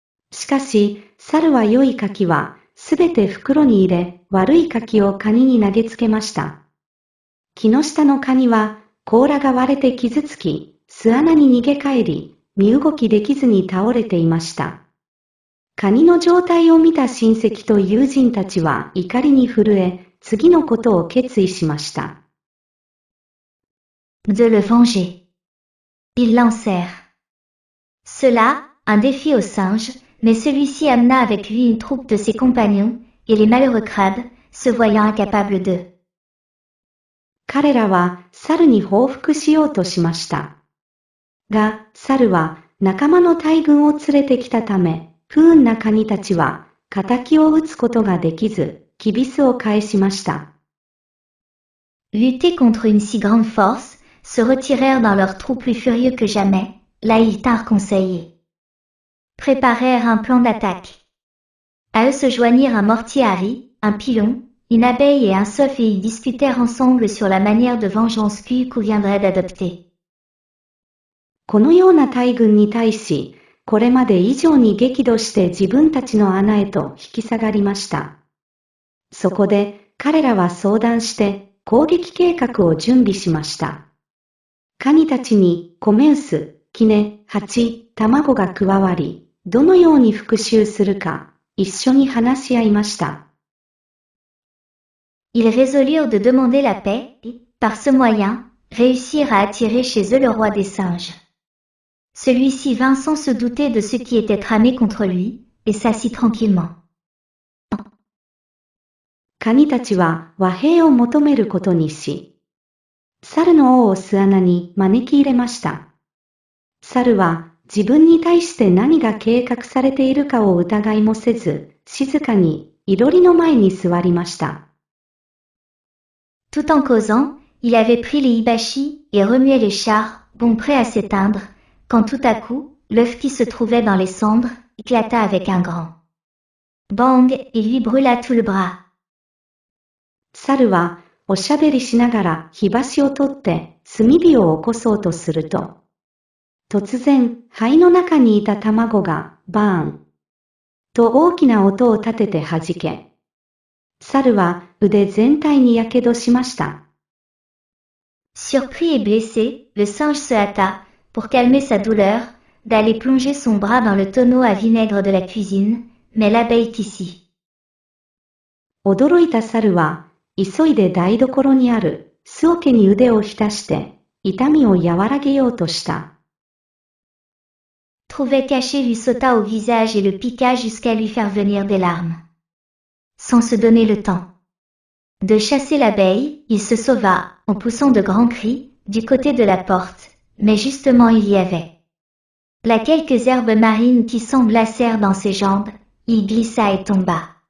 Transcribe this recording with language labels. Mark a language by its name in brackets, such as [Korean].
[Japanese] しかし、猿は良い柿は、すべて袋に入れ、悪い柿をカニに投げつけました。木の下のカニは、甲羅が割れて傷つき、巣穴に逃げ帰り、身動きできずに倒れていました。カニの状態を見た親戚と友人たちは怒りに震え、次のことを決意しました。 [French] De le venger. Ils lancèrent. Cela, un défi au singe, mais celui-ci amena avec lui une troupe de ses compagnons, et les malheureux crabes, se voyant incapables de. [Japanese] 彼らは猿に報復しようとしました。が、猿は仲間の大軍を連れてきたため、不運なカニたちは、仇を討つことができず、きびすを返しました。 [French] Lutter contre une si grande force, se retirèrent dans leur trou plus furieux que jamais, là ils tinrent conseil et préparèrent un plan d'attaque. À eux se joignirent un mortier à riz, un pilon, une abeille et un seuf et ils discutèrent ensemble sur la manière de vengeance qu'il conviendrait d'adopter. [Japanese] このような大軍に対し、これまで以上に激怒して自分たちの穴へと引き下がりました。そこで彼らは相談して攻撃計画を準備しました。カニたちに米臼、杵、蜂、卵が加わり、どのように復讐するか一緒に話し合いました。 [French] Ils résolurent de demander la paix et, par ce moyen, réussirent à attirer chez eux le roi des singes. Celui-ci vint sans se douter de ce qui était tramé contre lui, et s'assit tranquillement. [Japanese] カニたちは和平を求めることにし、猿の王を巣穴に招き入れました。猿は自分に対して何が計画されているかを疑いもせず、静かにいろりの前に座りました。 [French] Tout en causant, il avait pris les hibachis et remuait les chars, bon prêt à s'éteindre, quand tout à coup, l'œuf qui se trouvait dans les cendres éclata avec un grand bang et lui brûla tout le bras. [Japanese] 猿はおしゃべりしながら火箸を取って炭火を起こそうとすると、突然灰の中にいた卵がバーンと大きな音を立てて弾け、猿は腕全体にやけどしました。 [French] Surpris et blessé, le singe se hâta, pour calmer sa douleur, d'aller plonger son bras dans le tonneau à vinaigre de la cuisine, mais l'abeille ici. [Japanese] 驚いた猿は急いで台所にある酢桶に腕を浸して痛みを和らげようとした。 [French] Trouvé caché lui sauta au visage et le piqua jusqu'à lui faire venir des larmes. Sans se donner le temps de chasser l'abeille, il se sauva, en poussant de grands cris, du côté de la porte, mais justement il y avait là quelques herbes marines qui s'englacèrent dans ses jambes, il glissa et tomba.